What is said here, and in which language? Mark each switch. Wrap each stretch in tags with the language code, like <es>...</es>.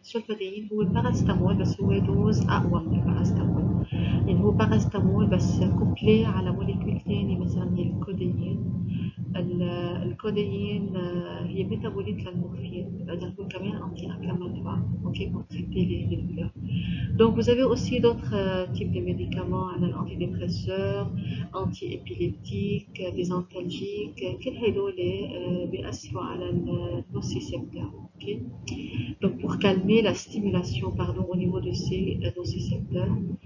<ar>السولفادين هو الباراستامول بس هو دوز اقوى من الباراستامول، يعني هو باراستامول بس كوبلي على موليكول ثاني مثلا هي الكوديين. الكوديين هي ميتابوليت للمورفين، اذا هو كمان انتي انفلاماتوار اوكي</ar> <fr>pour traiter les douleurs. Donc vous avez aussi d'autres types de médicaments, antidépresseurs, anti-épileptiques, des antalgiques.</fr> <ar>كل هدول بيأثروا على النوسيسepteurs. Okay.</ar> <fr>Donc pour calmer la stimulation au niveau de ces nocicepteurs.</fr>